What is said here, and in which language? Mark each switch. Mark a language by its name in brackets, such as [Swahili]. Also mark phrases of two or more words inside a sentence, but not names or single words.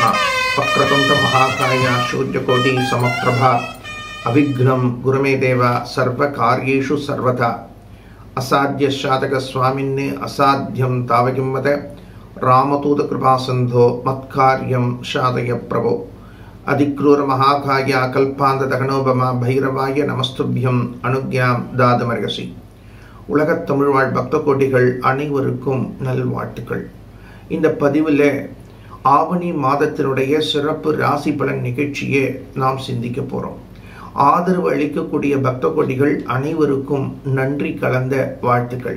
[Sanskrit] वक्रतुंड महाकाय सूर्यकोटि समप्रभा अविघ्नं गुरुमे देव सर्वकार्येषु सर्वदा असाध्य साधक स्वामिन्ने असाध्यं तावकिंवत रामदूत कृपा सिंधो मत्कार्यं साधय प्रभो अधिक्रूर महाकाय कल्पांत दगनोपमा भैरवाय नमस्तुभ्यं अनुज्ञां दादमर्गसी। [Tamil] உலகத் தமிழ் வாழ் பக்த கோடிகள் அனைவருக்கும் நல்வாழ்த்துக்கள். இந்த பதிவில் ஆவணி மாதத்தினுடைய சிறப்பு ராசி பலன் நிகழ்ச்சியை நாம் சிந்திக்க போகிறோம். ஆதரவு அளிக்கக்கூடிய பக்த கோடிகள் அனைவருக்கும் நன்றி கலந்த வாழ்த்துக்கள்.